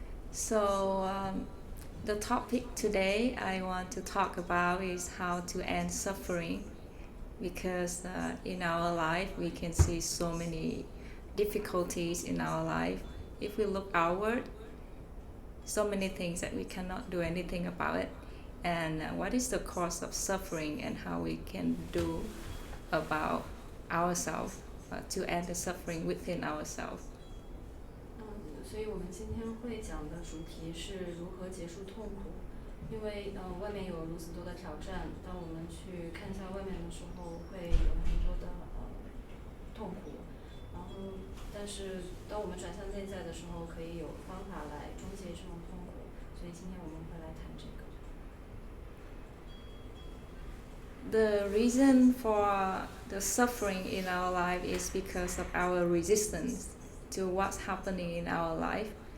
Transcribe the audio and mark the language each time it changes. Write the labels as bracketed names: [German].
[English] So, the topic today I want to talk about is how to end suffering because in our life we can see so many difficulties in our life. If we look outward, so many things that we cannot do anything about it. And what is the cause of suffering and how we can do about ourselves to end the suffering within ourselves. [Chinese] 所以我们今天会讲的主题是如何结束痛苦，因为外面有如此多的挑战，当我们去看一下外面的时候，会有很多的痛苦，然后但是当我们转向内在的时候，可以有方法来终结这种痛苦，所以今天我们会来谈这个。 [English] The reason for the suffering in our life is because of our resistance to what's happening in our life.